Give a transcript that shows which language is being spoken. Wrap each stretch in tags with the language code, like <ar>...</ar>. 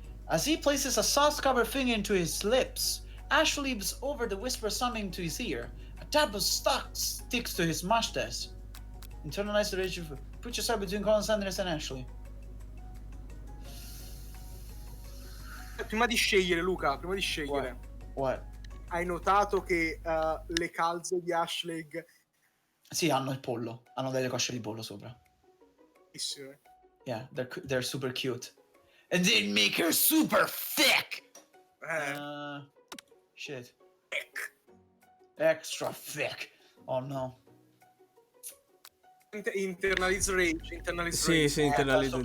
<en>As he places a sauce-covered finger into his lips, Ash leaves over to whisper something to his ear. A dab of stock sticks to his mustache. Internalize the rage of... Put yourself between Colonel Sanders and Ashley.</en> <it>prima di scegliere, Luca, prima di scegliere.</it> <en>What?</en> <it>hai notato che le calze di Ashleg... Sì, hanno il pollo. Hanno delle cosce di pollo sopra. Bellissime.</it> <en>Yeah, they're super cute. And they make her super thick! Shit. Extra thick. Oh no. Internalize rage,</en> <it>Sì,</it> <en>rage.</en> <it>sì, internalizzo.</it>